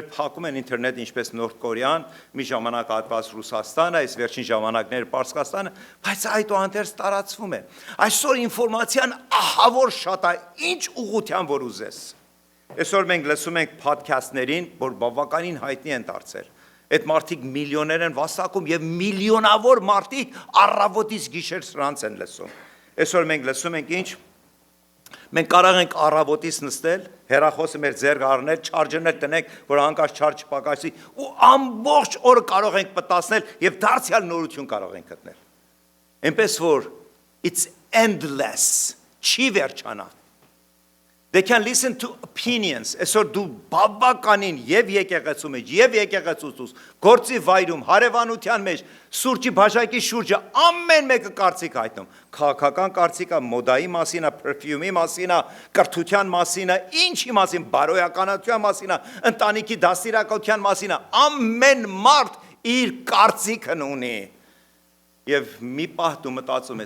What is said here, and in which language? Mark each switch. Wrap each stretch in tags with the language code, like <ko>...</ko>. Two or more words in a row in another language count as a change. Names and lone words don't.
<hy>փակում են ինտերնետ, ինչպես Նորթ Կորեան, մի ժամանակ հատված Ռուսաստանը, այս վերջին ժամանակներ Պարսկաստանը, բայց այդուհանդերձ տարածվում է։ Այսօր ինֆորմացիան ահավոր շատ է, ինչ ուղղությամբ որ ուզես։ Այսօր մենք լսում ենք փոդքասթներին, որ բավականին հայտնի են դարձել։ Այդ մարդիկ միլիոներ են վաստակում եւ միլիոնավոր մարդիկ առավոտից գիշեր սրանց են լսում։ Այսօր մենք լսում ենք ինչ։ Մենք կարող ենք առավոտից նստել, հեռախոսը մեր ձեռք առնել, չարջերներ տնենք, որ հանկարծ չարջ չպակասի, ու ամբողջ օրը կարող ենք պտասնել եւ դարձյալ նորություն կարող ենք գտնել։ Այնպես որ</hy> <en>it's endless,</en> <hy>չի վերջանա։</hy> <en>They can listen to opinions.</en> <hy>Այսօր դու բավականին եւ եկեղեցու մեջ, եւ եկեղեցուց, գործի վայրում, հարևանության մեջ, սուրճի բաժակի շուրջը ամեն մեկը կարծիք հայտնում։ Քաղաքական կարծիքա, մոդայի մասին, perfume-ի մասին, կրթության մասին, ինչի մասին, բարոյականության մասին, ընտանիքի դաստիարակության մասին, ամեն մարդ իր կարծիքն ունի։ Եվ մի պահ դու մտածում</hy>